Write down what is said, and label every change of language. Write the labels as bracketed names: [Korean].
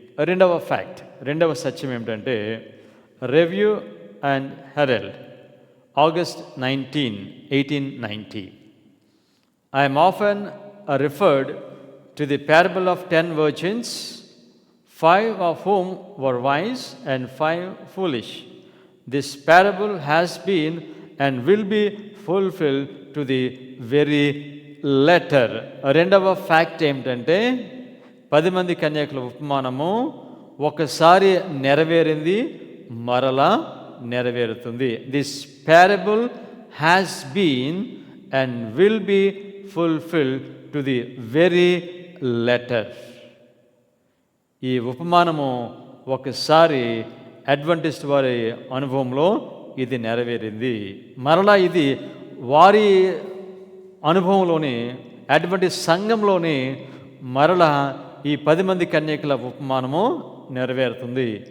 [Telugu] రెండవ ఫ్యాక్ట్, రెండవ సత్యం ఏమిటంటే review and Harold, August 19, 1890. [English] I am often referred to the parable of 10 virgins, 5 of whom were wise and 5 foolish. This parable has been and will be fulfilled to the very letter. [Telugu] రెండవ fact ఏమిటంటే 10 మంది కన్యకుల ఉపమానము ఒకసారి నెరవేరింది, మరలా నెరవేరుతుంది. [English] This parable has been and will be fulfilled to the very letter. [Telugu] ఈ ఉపమానము ఒకసారి Adventist వారి అనుభవంలో ఇది నెరవేరింది, మరలా ఇది వారి అనుభవంలోని అడ్వెంటిస్ట్ సంఘంలోని మరలా ఈ 10 మంది కన్యకుల ఉపమానము నెరవేరుతుంది.